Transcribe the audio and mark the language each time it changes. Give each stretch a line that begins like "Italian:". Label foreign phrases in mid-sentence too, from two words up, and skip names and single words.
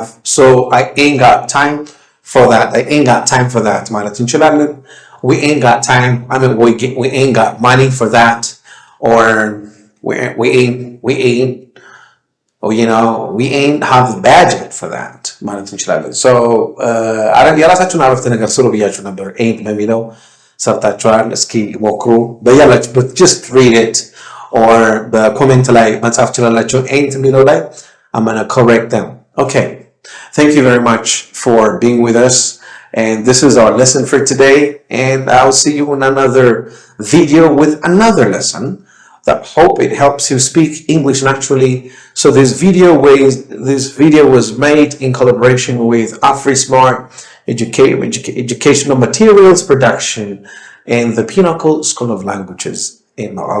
English: So I ain't got time for that. I ain't got time for that. We ain't got time. I mean, we ain't got money for that, or we ain't, we ain't have the budget for that.
Amharic: So የራሳችሁን አረፍተ ነገር ስሩ ብያችሁ ነበር። ain't በሚለው ሰርታችኋል። እስኪ ሞክሩ በያላችሁበት
English: just read it or
Amharic: በኮሜንት ላይ መጻፍ ትችላላችሁ። ain't የሚለው ላይ
English: I'm going to correct them. Okay. Thank you very much for being with us. And this is our lesson for today. And I'll see you in another video with another lesson that hope it helps you speak English naturally. So this video was made in collaboration with AfriSmart Educational Materials Production and the Pinnacle School of Languages in Malala.